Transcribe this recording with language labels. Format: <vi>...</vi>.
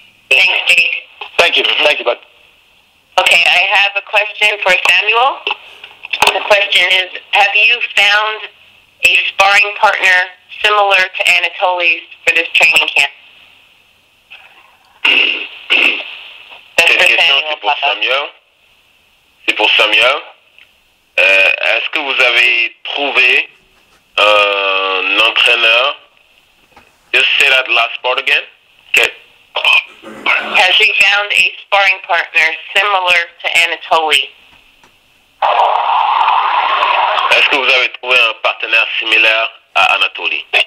<en>Thanks, Steve. Thank you. Thank you, bud. Okay, I have a question for Samuel. The question is, have you found a sparring partner similar to Anatoliy's for this training camp?</en> <fr>Cette question, c'est pour Samuel. C'est pour Samuel. Est-ce que vous avez trouvé un entraîneur?</fr> <en>Just say that last part again. Okay. Has he found a sparring partner similar to Anatoliy?</en> <fr>Est-ce que vous avez trouvé un partenaire similaire à Anatoliy?</fr>